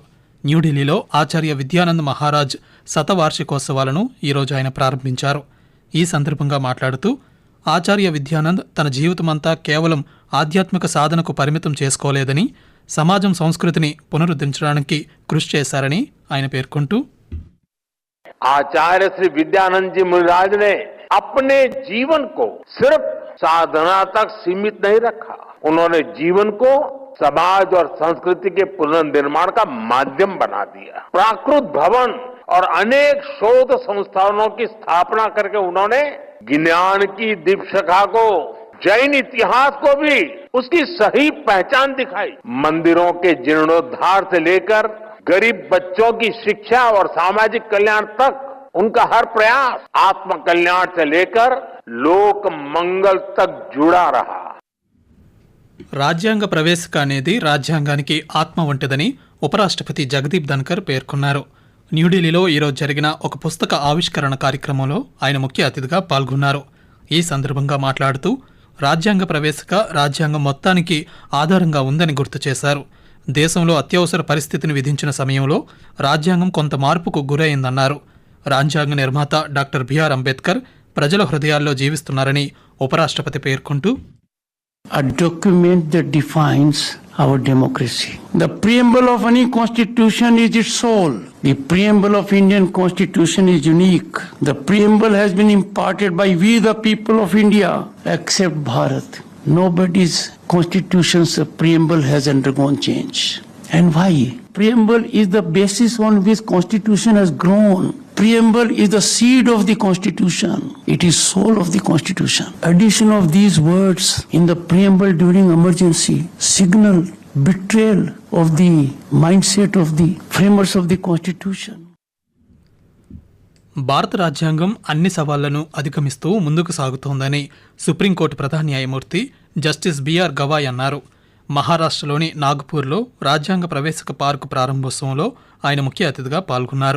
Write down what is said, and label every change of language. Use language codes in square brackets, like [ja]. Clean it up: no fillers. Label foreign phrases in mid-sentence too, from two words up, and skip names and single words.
[te] న్యూఢిల్లీలో ఆచార్య విద్యానంద్ మహారాజ్ శతవార్షికోత్సవాలను ఈరోజు ఆయన ప్రారంభించారు. ఈ సందర్భంగా మాట్లాడుతూ ఆచార్య విద్యానంద్ తన జీవితమంతా కేవలం ఆధ్యాత్మిక సాధనకు పరిమితం చేసుకోలేదని, సమాజం సంస్కృతిని పునరుద్ధరించడానికి కృషి చేశారని ఆయన పేర్కొంటూ, [hi] आचार्य श्री विद्यानंद जी महाराज ने अपने जीवन को सिर्फ साधना तक सीमित नहीं रखा. उन्होंने जीवन को समाज और संस्कृति के पुनर्निर्माण का माध्यम बना दिया. प्राकृत भवन और अनेक शोध संस्थानों की स्थापना करके उन्होंने ज्ञान की दीपशिखा को, जैन इतिहास को भी उसकी सही पहचान दिखाई. मंदिरों के जीर्णोद्धार से लेकर गरीब बच्चों की शिक्षा और सामाजिक कल्याण तक उनका हर प्रयास आत्म कल्याण से लेकर लोक मंगल तक जुड़ा रहा. [te] రాజ్యాంగ ప్రవేశిక అనేది రాజ్యాంగానికి ఆత్మ వంటిదని ఉపరాష్ట్రపతి జగదీప్ ధన్కర్ పేర్కొన్నారు. న్యూఢిల్లీలో ఈరోజు జరిగిన ఒక పుస్తక ఆవిష్కరణ కార్యక్రమంలో ఆయన ముఖ్య అతిథిగా పాల్గొన్నారు. ఈ సందర్భంగా మాట్లాడుతూ రాజ్యాంగ ప్రవేశిక రాజ్యాంగం మొత్తానికి ఆధారంగా ఉందని గుర్తు చేశారు. దేశంలో అత్యవసర పరిస్థితిని విధించిన సమయంలో రాజ్యాంగం కొంత మార్పుకు గురైందన్నారు. రాజ్యాంగ నిర్మాత డాక్టర్ బిఆర్ అంబేద్కర్ ప్రజల హృదయాల్లో జీవిస్తున్నారని ఉపరాష్ట్రపతి పేర్కొంటూ, [en] A document that defines our democracy. The preamble of any constitution is its soul. The preamble of Indian constitution is unique. The preamble has been imparted by we the people of India, except Bharat. Nobody's constitution's preamble has undergone change. And why? Preamble is the basis on which constitution has grown. Preamble is the seed of the constitution. It is soul of the constitution. Addition of these words in the preamble during emergency signal betrayal of the mindset of the framers of the constitution. [te] భారత రాజ్యాంగం అన్ని సవాళ్లను అధిగమిస్తూ ముందుకు సాగుతోందని సుప్రీంకోర్టు ప్రధాన న్యాయమూర్తి జస్టిస్ బిఆర్ గవాయ్ అన్నారు. మహారాష్ట్రలోని నాగ్పూర్లో రాజ్యాంగ ప్రవేశిక పార్కు ప్రారంభోత్సవంలో ఆయన ముఖ్య అతిథిగా పాల్గొన్నారు.